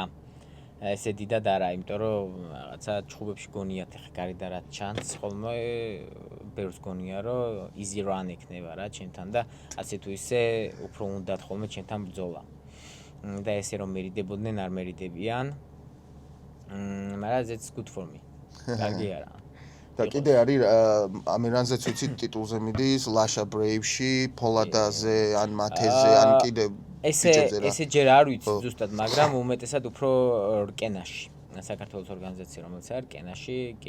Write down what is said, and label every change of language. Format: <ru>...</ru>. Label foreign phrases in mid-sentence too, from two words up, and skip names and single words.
<ka>ესე დიდად არა, იმიტომ რომ რაღაცა ჩხუბებში გონიათ ხე გარდა რა ჩანს ხოლმე ბევრს გონია რომ</ka> <en>easy run</en> <ka>ექნება რა ჩემთან და ასე თუ ისე უფრო უნდათ ხოლმე ჩემთან ბრძოლა. და ესე რომ მერიდებოდნენ არ მერიდებიან.</ka> <en>მაგრამ that's good for me.</en> <ka>კარგი არა. და კიდე არის ამირანზეც ვიცი ტიტულზე მიდის, ლაშა ბრეივში, ფოლადაზე, ან მათეზე, ან კიდე ესე ჯერ არ ვიცი ზუსტად, მაგრამ უმეტესად უფრო რკენაში. საქართველოს ორგანიზაცია რომელიც არის რკენაში, კი.</ka>